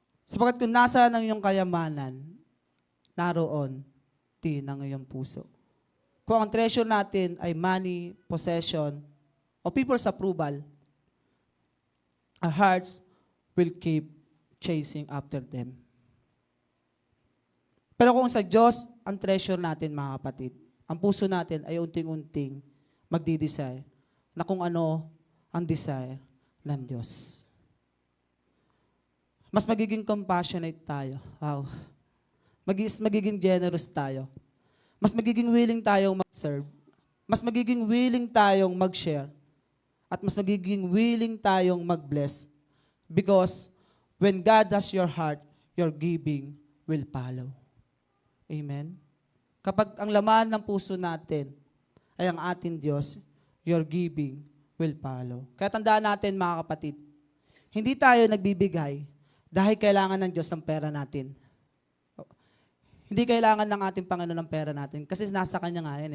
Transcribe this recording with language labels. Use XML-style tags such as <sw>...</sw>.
<tl>Sapagkat kung nasa ng iyong kayamanan, naroon din ang iyong puso. Kung ang treasure natin ay money, possession, o people's approval,</tl> <en>our hearts will keep chasing after them.</en> <tl>Pero kung sa Diyos ang treasure natin, mga kapatid, ang puso natin ay unting-unting magdidesire na kung ano ang desire ng Diyos. Mas magiging compassionate tayo. Wow. Magiging generous tayo. Mas magiging willing tayong mag-serve. Mas magiging willing tayong mag-share. At mas magiging willing tayong mag-bless.</tl> <en>Because when God has your heart, your giving will follow. Amen?</en> <tl>Kapag ang laman ng puso natin ay ang ating Diyos,</tl> <en>your giving will follow.</en> <tl>Kaya tandaan natin mga kapatid, hindi tayo nagbibigay dahil kailangan ng Diyos ng pera natin. Hindi kailangan ng ating Panginoon ng pera natin kasi nasa Kanya nga yan.</tl>